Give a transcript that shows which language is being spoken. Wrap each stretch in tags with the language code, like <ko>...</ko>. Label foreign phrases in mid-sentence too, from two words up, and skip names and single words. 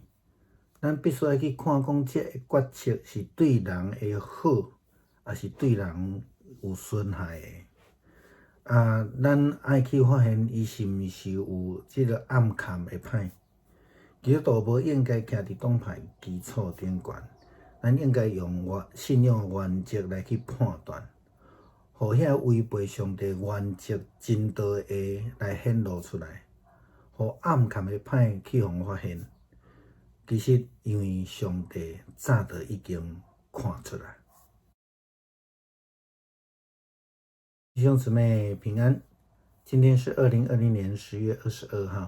<nan>咱必须要去看讲，这个决策是对人会好，还是对人有损害的。咱爱去发现，伊是毋是有即个暗藏的歹。基督徒无应该徛伫党派基础顶悬，咱应该用信仰原则来去判断，互遐违背上帝原则真道的来显露出来，互暗藏的歹去互发现。其实，因为上帝早就已经看出来。弟兄姊妹平安，今天是2020年10月22号。</nan>